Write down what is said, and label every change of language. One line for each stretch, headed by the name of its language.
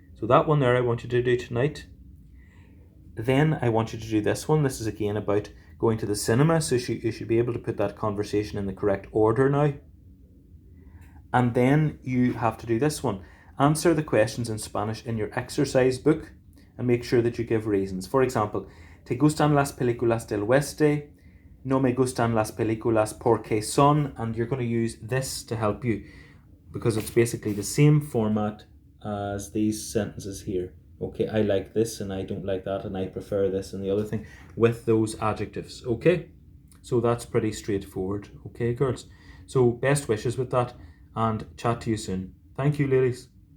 English: So that one there I want you to do tonight. Then I want you to do this one. This is again about going to the cinema, so you should be able to put that conversation in the correct order now. And then you have to do this one. Answer the questions in Spanish in your exercise book and make sure that you give reasons. For example,
Spanish: ¿Te gustan las películas del oeste? No me gustan las películas porque son,
English: and you're going to use this to help you because it's basically the same format as these sentences here. Okay, I like this and I don't like that and I prefer this and the other thing with those adjectives. Okay, so that's pretty straightforward. Okay, girls. So best wishes with that and chat to you soon. Thank you, ladies.